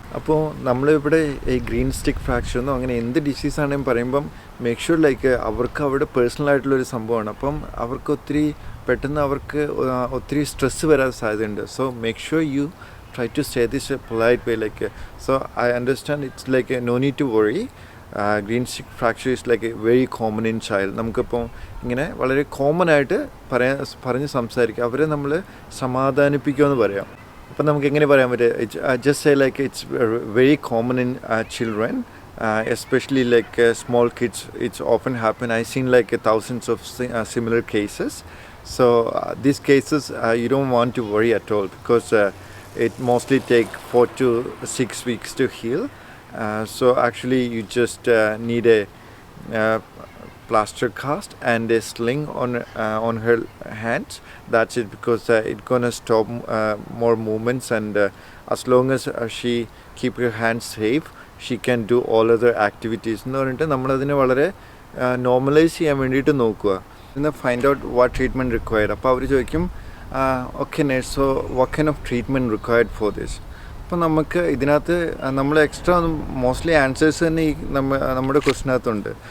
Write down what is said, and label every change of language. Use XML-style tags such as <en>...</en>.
<ml>അപ്പോൾ നമ്മളിവിടെ ഈ ഗ്രീൻ സ്റ്റിക്ക് ഫ്രാക്ചർ എന്നോ അങ്ങനെ എന്ത് ഡിസീസാണെങ്കിലും പറയുമ്പം</ml> <en>make sure like</en> <ml>അവർക്ക് അവിടെ പേഴ്സണലായിട്ടുള്ളൊരു സംഭവമാണ്. അപ്പം അവർക്ക് ഒത്തിരി പെട്ടെന്ന് അവർക്ക് ഒത്തിരി സ്ട്രെസ്സ് വരാൻ സാധ്യതയുണ്ട്.</ml> <en>So make sure you try to say this a polite way like so I understand it's like no need to worry. Green stick fracture is like a very common in child.</en> <ml>നമുക്കിപ്പോൾ ഇങ്ങനെ വളരെ common ആയിട്ട് പറഞ്ഞ് സംസാരിക്കുക, അവരെ നമ്മൾ സമാധാനിപ്പിക്കുമെന്ന് പറയാം. അപ്പം നമുക്ക് എങ്ങനെ പറയാൻ പറ്റുക?</ml> <en>Just say like it's very common in children especially like small kids. It's often happen. I've seen like thousands of similar cases. So these cases you don't want to worry at all, because it mostly take 4 to 6 weeks to heal. So actually you just need a plaster cast and a sling on her hands. That's it, because it's gonna stop more movements, and as long as she keep her hands safe, she can do all other activities</en> <ml>എന്ന് പറഞ്ഞിട്ട് നമ്മളതിനെ വളരെ normalise ചെയ്യാൻ വേണ്ടിയിട്ട് നോക്കുക.</ml> <en>ഇന്ന് find out what treatment required.</en> <ml>അപ്പോൾ അവർ ചോദിക്കും</ml> <en>Okay nurse, so what kind of treatment required for this.</en> <ml>അപ്പോൾ നമുക്ക് ഇതിനകത്ത് നമ്മൾ എക്സ്ട്രാ മോസ്റ്റ്ലി ആൻസേഴ്സ് തന്നെ ഈ നമ്മുടെ ക്വസ്റ്റിനകത്തുണ്ട്.</ml>